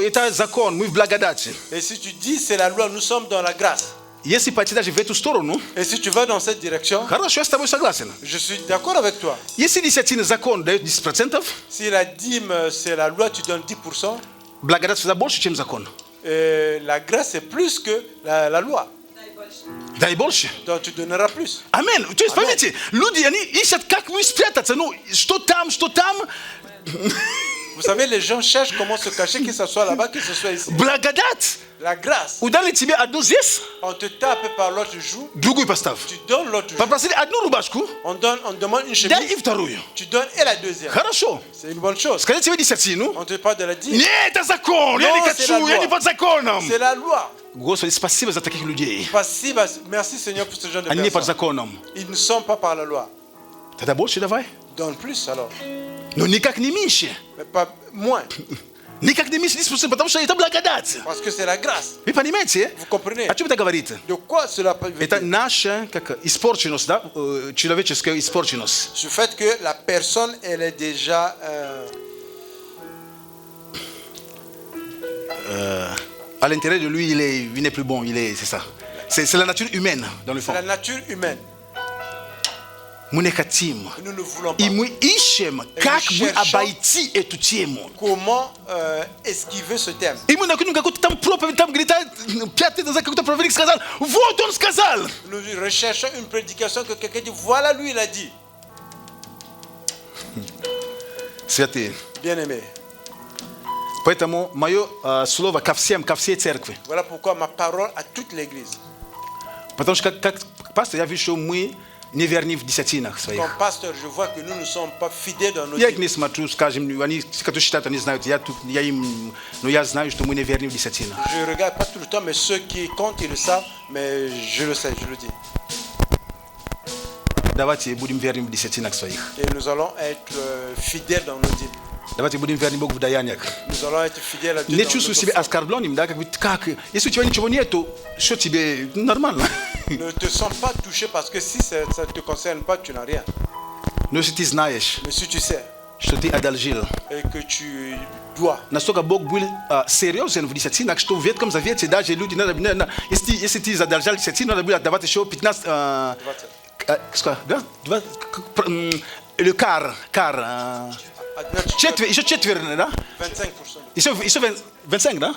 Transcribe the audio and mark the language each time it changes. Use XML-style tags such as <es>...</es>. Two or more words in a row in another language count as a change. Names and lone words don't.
<ru>это закон, мы в благодати.</ru> <fr>Et si tu dis c'est la loi, nous sommes dans la grâce.</fr> <ru>Если пойти даже в эту сторону,</ru> <fr>Et si tu vas dans cette direction,</fr> <ru>хорошо, я с тобой согласен.</ru> <fr>je suis d'accord avec toi.</fr> <ru>Если десятина закон дает 10%,</ru> <fr>Si la dîme c'est la loi, tu donnes 10%.</fr> <ru>благодать всегда больше, чем закон.</ru> <fr>La grâce c'est plus que la loi.</fr> <ru>Дай больше.</ru> <fr>Donc tu donneras plus.</fr> <ru>Амин. То есть, поймите, люди, они ищут, как вы спрятаться. Ну, что там.</ru> <fr>Vous savez, les gens cherchent comment se cacher, que ce soit là-bas, que ce soit ici.</fr> <ru>Благодать.</ru> <fr>La grâce,</fr> <ru>Удали тебе одну здесь,</ru> <fr>on te tape par l'autre joue,</fr> <ru>другую поставь.</ru> <fr>tu donnes l'autre joue.</fr> <ru>Попросили одну рубашку,</ru> <fr>On demande une</fr> <ru>дай и</ru> <fr>chemise,</fr> <ru>вторую.</ru> <fr>tu donnes et la deuxième.</fr> <ru>Хорошо.</ru> <fr>C'est une bonne chose.</fr> <ru>Сказать тебе десятину.</ru> <fr>On te parle de la dîme.</fr> <ru>Нет, это закон. Я не</ru> <fr>Non, c'est la</fr> <ru>хочу, я</ru> <fr>loi.</fr> <ru>не под законом.</ru> <fr>C'est la loi.</fr> <ru>Господи, спасибо за таких людей.</ru> <fr>Merci Seigneur pour ce genre de</fr> <ru>Они не под</ru> <fr>personnes.</fr> <ru>законом.</ru> <fr>Ils ne sont pas par la loi.</fr> <ru>Тогда больше давай.</ru> <fr>Donne plus alors.</fr> <ru>Но никак не меньше.</ru> <fr>Mais pas moins.</fr> <ru>Никак не меньше 10%, потому что это благодать.</ru> <fr>Parce que c'est la grâce.</fr> <ru>Вы понимаете?</ru> <fr>Vous comprenez?</fr> <ru>О чем это говорит?</ru> <fr>De quoi cela peut veut</fr> <ru>Это</ru> <fr>dire?</fr> <ru>наша как испорченность, да? Человеческая испорченность.</ru> <fr>Ce fait que la personne, elle est déjà... À l'intérieur de lui, il n'est plus bon. C'est ça. C'est la nature humaine dans le fond. c'est la nature humaine.</fr> <ru>Мы не хотим.</ru> <fr>Nous ne voulons pas.</fr> <ru>И мы ищем, как мы</ru> <fr>cherchons-</fr> <ru>обойти эту тему.</ru> <fr>Comment esquiver ce thème?</fr> <ru>И мы находим какой-то там проповедь, там где-то пятый назад какой-то проповедник сказал, вот он сказал.</ru> <fr>Nous recherchons une prédication que quelqu'un dit, voilà lui il a dit.</fr> <ru>Святые.</ru> <fr>Bien-aimé.</fr> <ru>Поэтому мое слово ко всей церкви.</ru> <fr>Voilà pourquoi ma parole à toute l'église.</fr> <ru>Потому что как пастор я вижу, что мы не верны в десятинах своих.</ru> <fr>Comme pasteur, je vois que nous ne sommes pas fidèles dans nos</fr> <ru>Я их</ru> <fr>dîmes.</fr> <ru>не смотрю, скажем, они, которые считают, они знают, но я знаю, что мы не верны в десятинах.</ru> <fr>Je ne regarde pas tout le temps, mais ceux qui comptent, ils le savent, mais je le sais, je le dis.</fr> <ru>Давайте будем верны в десятинах своих.</ru> <fr>Et nous allons être fidèles dans nos dîmes.</fr> <ru>Давайте будем верны Богу в даяниях.</ru> <fr>Nous allons être fidèles à Dieu</fr> <ru>Не</ru> <fr>dans</fr> <ru>чувствуй</ru> <fr>nos</fr> <ru>себя</ru> <fr>offrandes.</fr> <ru>оскорбленным, да, как, если у тебя ничего нету, что тебе нормально.</ru> <fr>Ne te sens pas touché parce que si ça ne te concerne pas, tu n'as rien.</fr> <ru>Но если ты знаешь,</ru> <fr>Mais si tu sais</fr> <ru>что ты одолжил,</ru> <fr>et que tu dois,</fr> <ru>настолько Бог был серьезен в десятинах, что в Ветхом Завете даже люди, если ты задолжал десятину, надо было отдавать еще 15,</ru> <fr>le quart,</fr> <ru>еще четверть, да? 25%. Еще 25, да?</ru>